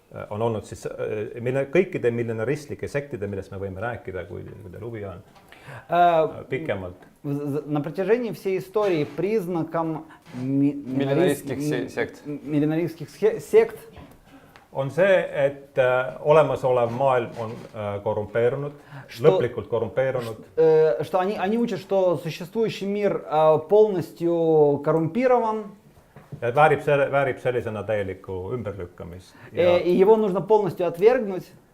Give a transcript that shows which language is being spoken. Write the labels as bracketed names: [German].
[Estonian] On olnud siis kõikide millenaristlike sektide, millest me võime rääkida, kui teil huvi on, pikemalt. [Russian] На протяжении всей истории признаком миллинаристских сект [Estonian] On see, et olemasolev maailm on korrumpeerunud, lõplikult korrumpeerunud. [Russian] Что они учат, что существующий мир полностью коррумпирован. [Estonian] Ja väärib sellisena täielikku ümberlükkamist. [Russian] И его нужно полностью отвергнуть.